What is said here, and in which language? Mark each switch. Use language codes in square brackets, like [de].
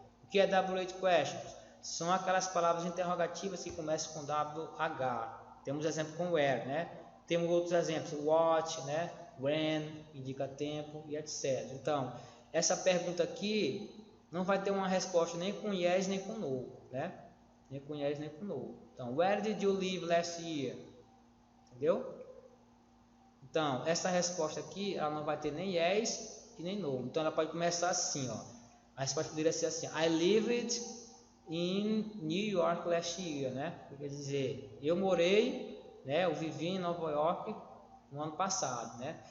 [pt] O que é WH question? São aquelas palavras interrogativas que começam com WH. Temos exemplo com where, né? Temos outros exemplos, what, né? When, indica tempo e etc. Então, essa pergunta aqui não vai ter uma resposta nem com yes nem com no, né? Nem com yes nem com no. [en] Então, where did you live last year? [pt] Entendeu? Então, essa resposta aqui, ela não vai ter nem yes e nem no. Então, ela pode começar assim, ó. A resposta poderia ser assim, [en] I lived in New York last year, [pt] né? Quer dizer, eu morei, né? Eu vivi em Nova York no ano passado, né?